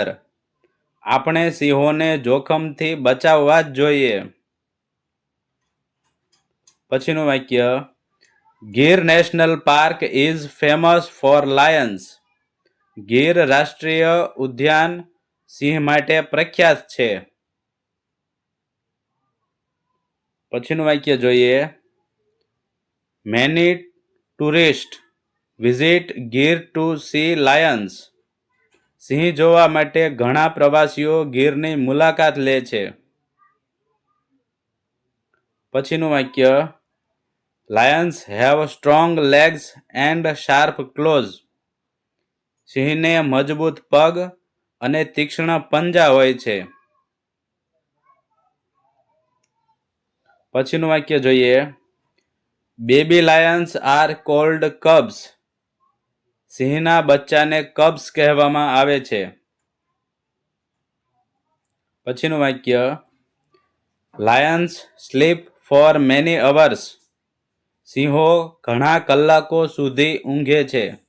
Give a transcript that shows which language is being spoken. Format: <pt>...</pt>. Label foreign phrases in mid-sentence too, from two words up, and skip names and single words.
<gu>આપણે સિંહોને જોખમથી બચાવવા જ જોઈએ. પછીનું વાક્ય.</gu> <en>Gir National Park is famous for lions.</en> <gu>ગીર રાષ્ટ્રીય ઉદ્યાન સિંહ માટે પ્રખ્યાત છે. પછીનું વાક્ય જોઈએ.</gu> <en>Many tourists visit Gir to see lions.</en> <gu>સિંહ જોવા માટે ઘણા પ્રવાસીઓ ગીરની મુલાકાત લે છે. પછીનું વાક્ય.</gu> <en>Lions have strong legs and sharp claws.</en> <gu>સિંહને મજબૂત પગ અને તીક્ષ્ણ પંજા હોય છે. પછીનું વાક્ય જોઈએ.</gu> <en>Baby lions are called cubs.</en> <gu>સિંહના બચ્ચાને કબ્સ કહેવામાં આવે છે. પછીનું વાક્ય.</gu> <en>Lions sleep for many hours.</en> <gu>સિંહો ઘણા કલાકો સુધી ઊંઘે છે.</gu>